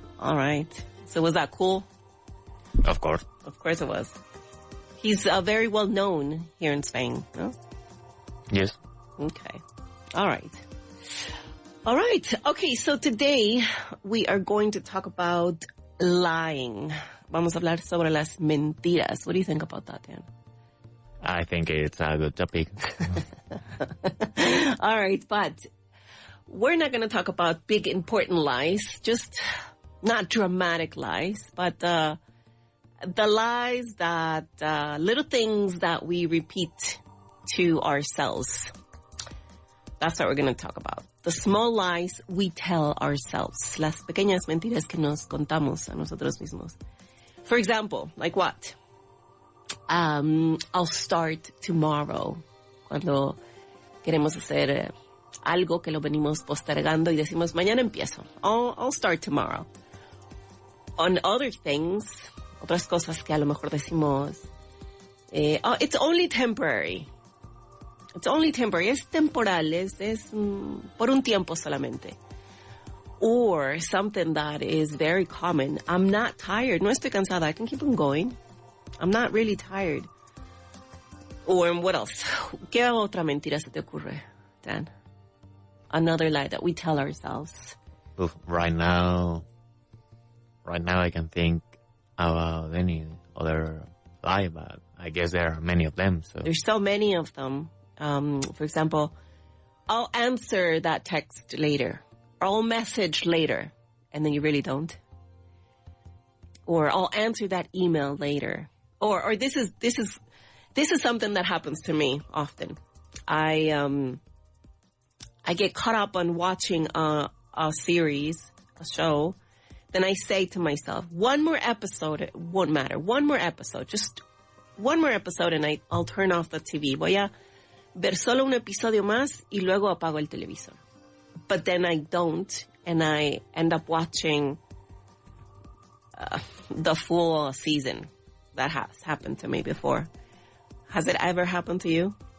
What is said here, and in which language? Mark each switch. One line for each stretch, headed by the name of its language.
English: All right. So was that cool? Of course. Of course it was. He's very well known here in Spain, no? Yes. Okay. All right. All right. Okay, so today we are going to talk about lying.
Spanish: Vamos a hablar sobre las mentiras.
English: What do you think about that, Dan? I think it's a good topic. All right, but we're not going to talk about big, important lies, just not dramatic lies, but the lies that, little things that we repeat to ourselves. That's what we're going to talk about. The small lies we tell ourselves.
Spanish: Las pequeñas mentiras que nos contamos a nosotros mismos.
English: For example, like what? I'll start tomorrow.
Spanish: Cuando queremos hacer algo que lo venimos postergando y decimos, mañana empiezo.
English: I'll start tomorrow. On other things,
Spanish: otras cosas que a lo mejor decimos,
English: it's only temporary. It's only temporary.
Spanish: Es temporal. Es por un tiempo solamente.
English: Or something that is very common. I'm not tired.
Spanish: No estoy cansada.
English: I can keep on going. I'm not really tired. Or what else?
Spanish: ¿Qué otra mentira se te ocurre, Dan?
English: Another lie that we tell ourselves. Right now I can think about any other lie, but I guess there are many of them. So there's so many of them. For example, I'll answer that text later. Or I'll message later. And then you really don't. Or I'll answer that email later. Or this is something that happens to me often. I get caught up on watching a series, a show. Then I say to myself, one more episode, it won't matter. One more episode, just one more episode, and I'll turn off the TV.
Spanish: Voy a ver solo un episodio más y luego apago el televisor.
English: But then I don't, and I end up watching the full season. That has happened to me before. Has it ever happened to you?